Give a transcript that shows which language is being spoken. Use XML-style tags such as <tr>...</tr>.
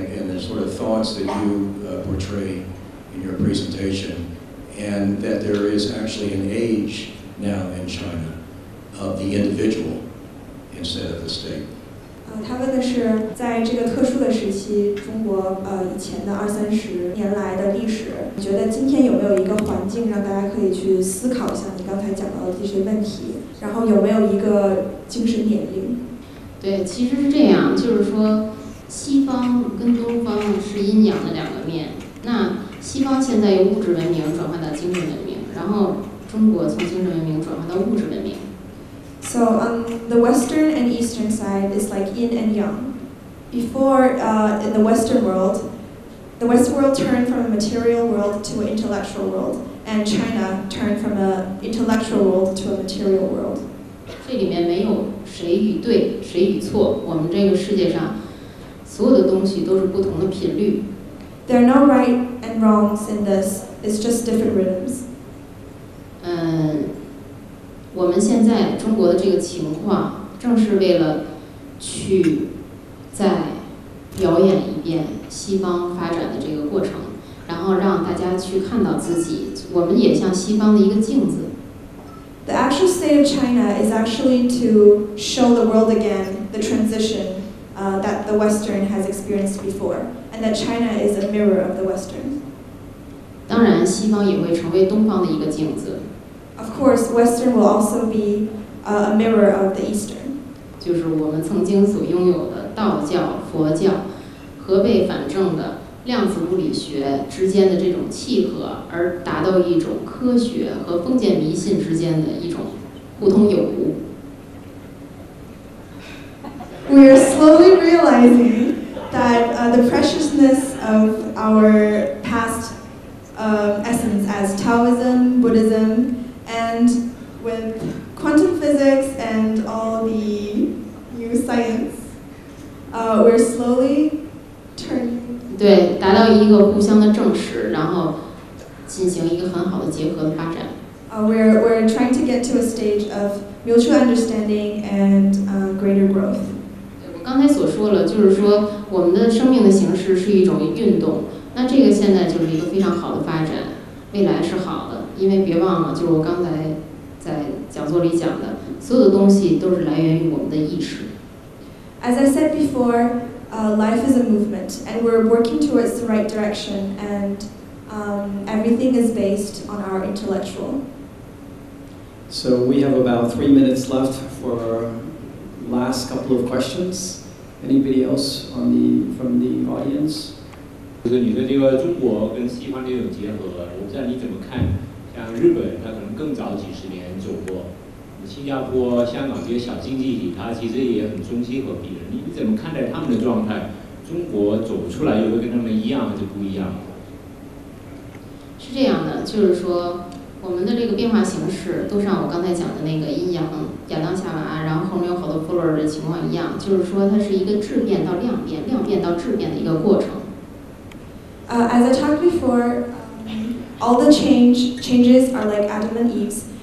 <en>the sort of thoughts that you portray in your presentation, and that there is actually an age now in China of the individual instead of the state?</en> <zh>他问的是，在这个特殊的时期，中国以前的20-30年来的历史，你觉得今天有没有一个环境让大家可以去思考一下你刚才讲到的这些问题？然后有没有一个精神年龄？对，其实是这样，就是说，西方跟东方是阴阳的两个面。那西方现在由物质文明转换到精神文明，然后中国从精神文明转换到物质文明。</zh> <en>So on the Western and Eastern side is like yin and yang. Before, in the Western world turned from a material world to an intellectual world, and China turned from an intellectual world to a material world.</en> <zh>这里面没有谁与对，谁与错。我们这个世界上所有的东西都是不同的频率。</zh> <en>There are no right and wrongs in this. It's just different rhythms.</en> <zh>我们现在中国的这个情况，正是为了去再表演一遍西方发展的这个过程，然后让大家去看到自己，我们也像西方的一个镜子。</zh> <en>The actual state of China is actually to show the world again the transition that the Western has experienced before, and that China is a mirror of the Western.</en> <zh>当然，西方也会成为东方的一个镜子。</zh> <en>Of course, Western will also be a mirror of the Eastern.</en> <zh>就是我们曾经所拥有的道教、佛教、合背反正的量子物理学之间的这种契合，而达到一种科学和封建迷信之间的一种互通有无。</zh> <en>We are slowly realizing that the preciousness of our past essence as Taoism, Buddhism, and with quantum physics and all the new science, we're slowly turning.</en> <zh>对，达到一个互相的证实，然后进行一个很好的结合的发展。</zh> <en>We're trying to get to a stage of mutual understanding and greater growth.</en> <zh>我刚才所说了，就是说我们的生命的形式是一种运动，那这个现在就是一个非常好的发展，未来是好的，因为别忘了，就是我刚才在讲座里讲的，所有的东西都是来源于我们的意识。</zh> <en>As I said before, life is a movement, and we're working towards the right direction, and everything is based on our intellectual. So we have about 3 minutes left for our last couple of questions. Anybody else from the audience?</en> <zh>就是你的这个中国跟西方这种结合，我不知道你怎么看？像日本，它可能更早几十年走过；新加坡、香港这些小经济体，它其实也很中西合璧的。你怎么看待他们的状态？中国走不出来，又会跟他们一样，还是不一样？是这样的，就是说，我们的这个变化形式都像我刚才讲的那个阴阳、亚当夏娃，然后后面有好多弗洛尔的情况一样，就是说它是一个质变到量变、量变到质变的一个过程。</zh> <en>As I talked before, all the changes are like Adam and Eve's.</en>